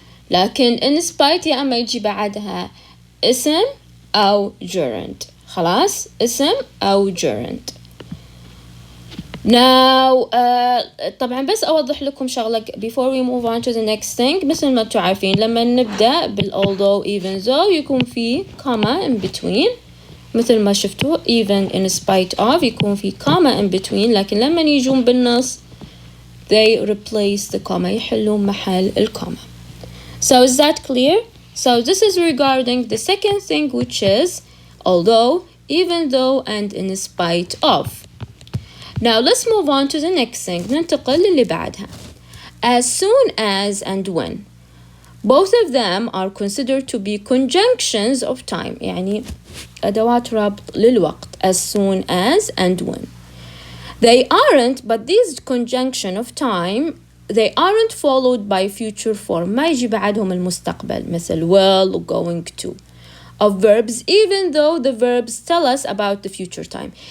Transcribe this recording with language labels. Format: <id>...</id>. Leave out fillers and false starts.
<ar>لكن in spite يا أما يجي بعدها اسم أو gerund. خلاص اسم أو gerund.</ar> <en>Now</en> <ar>طبعا بس أوضح لكم شغلة</ar> <en>before we move on to the next thing.</en> <ar>مثل ما انتم عارفين لما نبدأ although even though يكون في comma in between مثل ما شفتوا even in spite of يكون في comma in between لكن لما يجون بالنص</ar> <en>they replace the comma</en> <ar>يحلون محل الكوما.</ar> <en>So is that clear? So this is regarding the second thing which is although, even though and in spite of. Now let's move on to the next thing.</en> <ar>ننتقل للي بعدها.</ar> <en>As soon as and when. Both of them are considered to be conjunctions of time.</en> <ar>يعني أدوات ربط للوقت.</ar> <en>As soon as and when. They aren't, but these conjunction of time, they aren't followed by future form.</en> <ar>ما يجي بعدهم المستقبل مثل</ar> <en>will, going to. Of verbs even though the verbs tell us about the future time.</en>